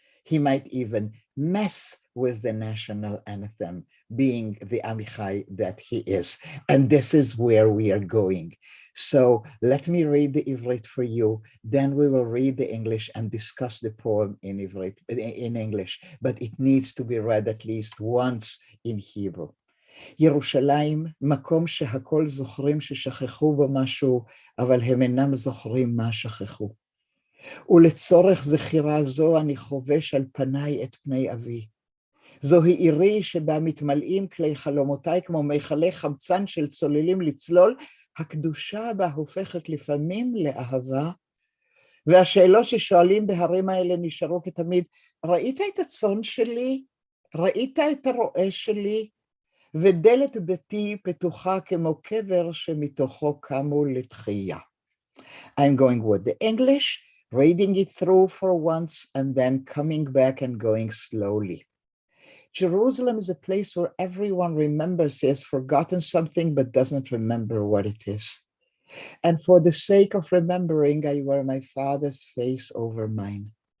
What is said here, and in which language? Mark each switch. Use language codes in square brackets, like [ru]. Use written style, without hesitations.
[en] He might even mess with the national anthem, being the Amichai that he is. And this is where we are going. So let me read the Ivrit for you, then we will read the English and discuss the poem in Ivrit, in English, but it needs to be read at least once in Hebrew. [he] ירושלים, מקום שהכל זוכרים ששכחו בו משהו, אבל הם אינם זוכרים מה שכחו. ולצורך זכירה זו אני חובש על פניי את פני אבי. זוהי עירי שבה מתמלאים כלי חלומותיי כמו מיכלי חמצן של צוללים לצלול, הקדושה בה הופכת לפעמים לאהבה, והשאלות ששואלים בהרים האלה נשארו כתמיד, ראית את הצאן שלי? ראית את הרועה שלי? ודלת ביתי פתוחה כמו קבר שמתוכו קמו לתחייה. [en] I'm going with the English, reading it through for once, and then coming back and going slowly. Jerusalem is a place where everyone remembers he has forgotten something but doesn't remember what it is. And for the sake of remembering, I wear my father's face over mine.